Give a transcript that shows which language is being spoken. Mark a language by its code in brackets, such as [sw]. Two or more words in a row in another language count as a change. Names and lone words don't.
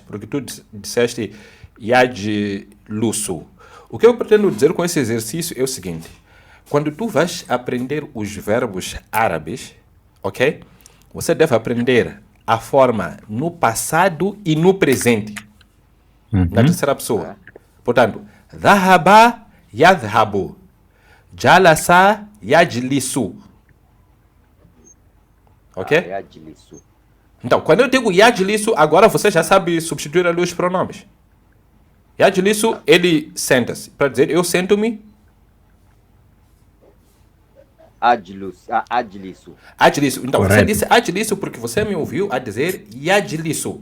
[pt] Porque tu disseste yajlusu. O que eu pretendo dizer com esse exercício é o seguinte. Quando tu vais aprender os verbos árabes, ok? Você deve aprender a forma no passado e no presente. Na terceira pessoa. Portanto, [ar] ذهب يذهب. جلس يجلس. Ok? [pt] Yajlisu. Então, quando eu digo yajlisu, agora você já sabe substituir ali os pronomes. Yajlisu, ele senta-se. Para dizer, eu sento-me. Ajlisu. Ajlisu. Então, você Correto. disse ajlisu porque você me ouviu a dizer yajlisu.